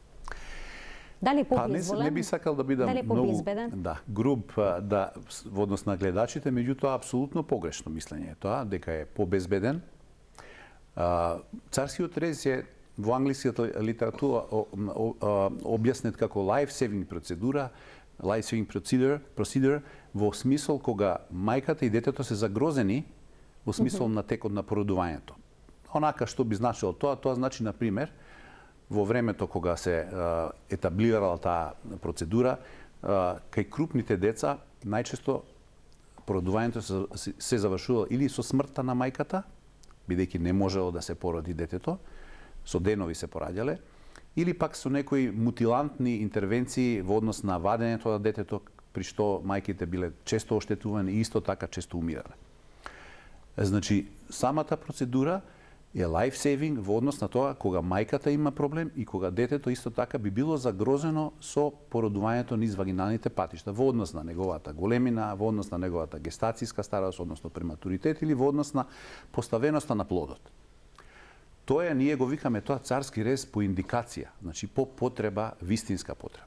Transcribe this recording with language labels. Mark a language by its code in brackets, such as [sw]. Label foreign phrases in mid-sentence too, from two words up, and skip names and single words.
[mk] Дали е побезболен? Не би сакал да бидам многу груб во однос на гледачите, меѓутоа апсолутно погрешно мислење е тоа, дека е побезбеден. Царскиот рез е во англиската литература објаснет како life-saving процедура, [en] life-saving procedure, [mk] во смисол кога мајката и детето се загрозени во смисол на текот на породувањето. Онака што би значило тоа значи, на пример, во времето кога се етаблирала таа процедура, кај крупните деца најчесто породувањето се завршувало или со смртта на мајката, бидејќи не можело да се породи детето, со денови се пораѓале, или пак со некои мутилантни интервенции во однос на вадењето на детето, при што мајките биле често оштетувани и исто така често умирале. Значи, самата процедура е [en] life saving [mk] во однос на тоа кога мајката има проблем и кога детето исто така би било загрозено со породувањето низ вагиналните патишта во однос на неговата големина, во однос на неговата гестацијска старост, односно прематуритет или во однос на поставеноста на плодот. Тоа ние го викаме тоа царски рез по индикација, значи по потреба, вистинска потреба.